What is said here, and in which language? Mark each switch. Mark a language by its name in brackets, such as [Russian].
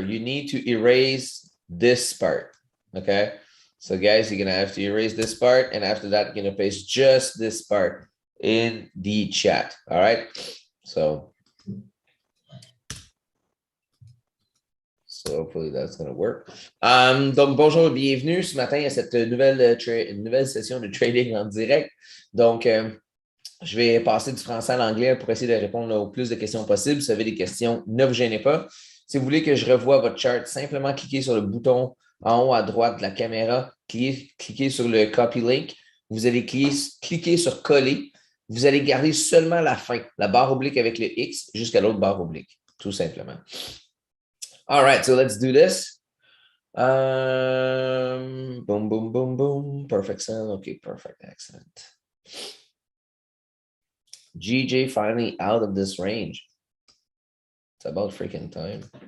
[English] You need to erase this part. Okay. So guys, you're gonna have to erase this part, and after that, you're gonna paste just this part in the chat. All right. So hopefully that's gonna work. [French] Donc bonjour, bienvenue ce matin à cette nouvelle session de trading en direct. Donc je vais passer du français à l'anglais pour essayer de répondre au plus de questions possibles. Si vous avez des questions, ne vous gênez pas. Si vous voulez que je revoie votre chart, simplement cliquez sur le bouton en haut à droite de la caméra, cliquez sur le copy link. Vous allez cliquer sur coller. Vous allez garder seulement la fin, la barre oblique avec le X jusqu'à l'autre barre oblique, tout simplement. [English] All right, so let's do this. Boom, boom, boom, boom. Perfect sound. Okay, perfect. Excellent. GJ finally out of this range. It's about freaking time.